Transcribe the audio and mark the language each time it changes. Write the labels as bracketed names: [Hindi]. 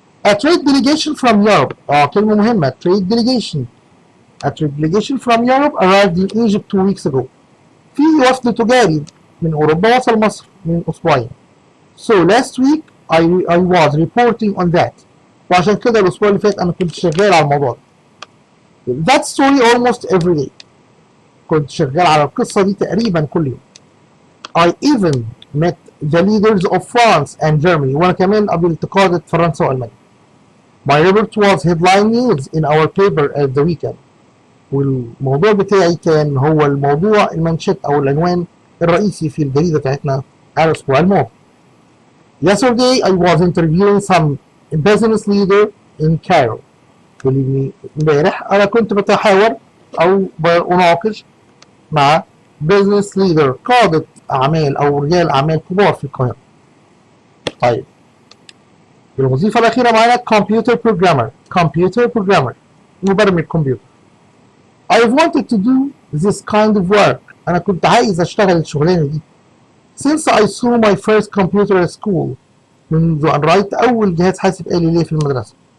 [English] A trade delegation from Europe. [Arabic] كلمة مهمة. Trade delegation. [English] A trade delegation from Europe arrived in Egypt 2 weeks ago. [Arabic] في وفد تجاري من أوروبا وصل مصر من أسبوعين. [English] So last week I was reporting on that. [Arabic] وعشان كده الأسبوع اللي فات أنا كنت شغال على الموضوع ده. [English] That story almost every day. [Arabic] كنت شغال على القصة دي تقريبا كل يوم. [English] I even met the leaders of France and Germany. [Arabic] وأنا كمان قابلت قادة فرنسا وألمانيا. [English] My report was headline news in our paper at the weekend. [Arabic] والموضوع بتاعي كان هو الموضوع المانشيت أو العنوان الرئيسي في الجريدة بتاعتنا على الأسبوع الماضي. [English] Yesterday I was interviewing some business leader in Cairo. [Arabic] امبارح أنا كنت بتحاور أو بناقش مع business leader قادة أعمال أو رجال أعمال كبار في القاهرة. طيب الوظيفة الأخيرة معانا computer programmer مبرمج كمبيوتر. [English] I've wanted to do this kind of work. [Arabic] أنا كنت عايز أشتغل الشغلانة دي [English] since I saw my first computer at school. [Arabic] منذ أن رأيت أول جهاز حاسب آلي لي في المدرسة.